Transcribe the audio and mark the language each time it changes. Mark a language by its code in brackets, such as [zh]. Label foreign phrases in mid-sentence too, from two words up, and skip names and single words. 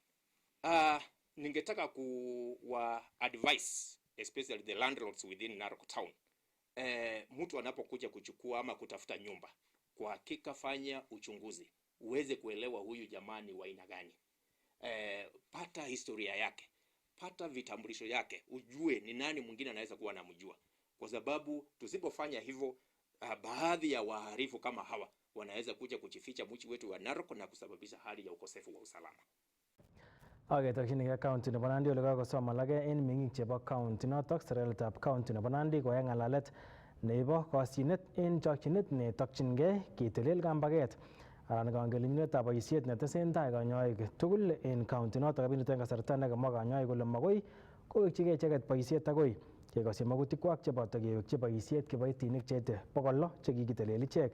[sw] Ningetaka kuwa [en] advise especially the landlords within Narok town, [sw] mtu anapokuja kuchukua ama kutafuta nyumba, kwa hakika fanya uchunguzi uweze kuelewa huyu jamaa ni wa aina gani. Pata historia yake, pata vitambulisho yake, ujue ni nani mwingine anaweza kuwa anamjua, kwa sababu tusipofanya hivyo baadhi ya wahalifu kama hawa wanaweza kuja kujificha mji wetu wa Narok na kusababisha hali ya ukosefu wa usalama. [kln] Takchinigei county nebo Nandi ole kakosom alage en meng'ik chebo county notok serikalitab county nebo Nandi koyai ng'alalet neibo kosyinet en chokchinet netokyingei ketelel kambaget anan kangelelindetab boisiet netesentai kanyoik tugul en county notok kabinito en kasarta nekamwa kanyoik kole makoi kowekchigei icheket boisiet agoi kekosyi magutikwak cheboto kewekyi boisiet kiboitinik cheite 600 chekikitelel ichek.